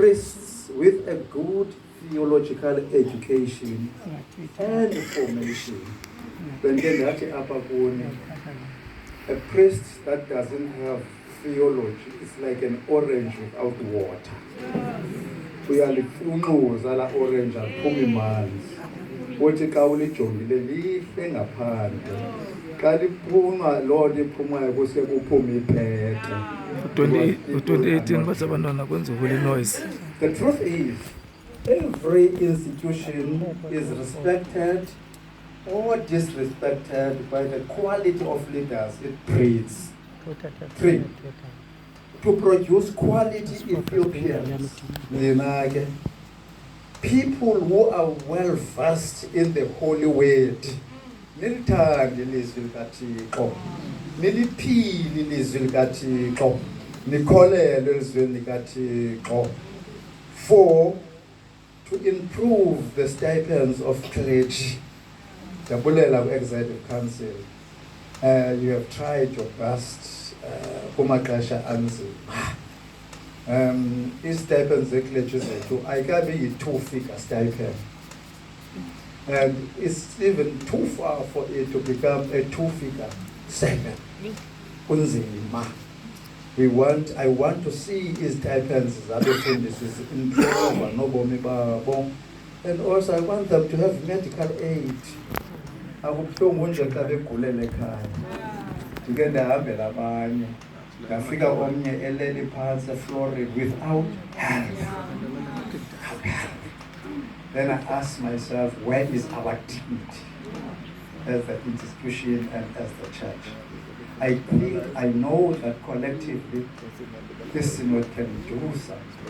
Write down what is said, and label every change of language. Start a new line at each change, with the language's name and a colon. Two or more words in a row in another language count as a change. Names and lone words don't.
English: priests with a good theological education and formation. A priest that doesn't have theology is like an orange without water.
Xhosa: Uyalifunquza la orange aphuma imanzi. Uthi xa ulijongile lihle ngaphandle. Xa liphuma loo nto iphumayo kusuke kuphume ipete. U-2018 bathi abantwana kwenza
English: holy noise. The truth is, every institution is respected or disrespected by the quality of leaders it breeds. 3. To produce quality Ethiopians, people who are well versed in the holy word.
Xhosa: Nilithande ilizwi likaThixo, niliphile ilizwi likaThixo, nikholelwe elizweni likaThixo. 4.
English: To improve the stipends of clergy.
Xhosa: Jabulela ku-Executive Council.
English: You have tried your best
Xhosa: kumaxesha anzima. Ii-stipends ze-clergy zethu ayikabi
English: yi-2-figure stipend. And it's even too far for it to become a 2-figure stipend. Kunzima. I want to see stipends zabefundisi improve
Xhosa: nobomi babo.
English: And also I want them to have medical aid.
Xhosa: Akubuhlungu nje xa begulele ekhaya. Ndike ndahambela abanye. Ndafika omnye elele phantsi
English: floored without help. Then I ask myself, where is our dignity as the institution and as the church? I know that collectively this synod can do something.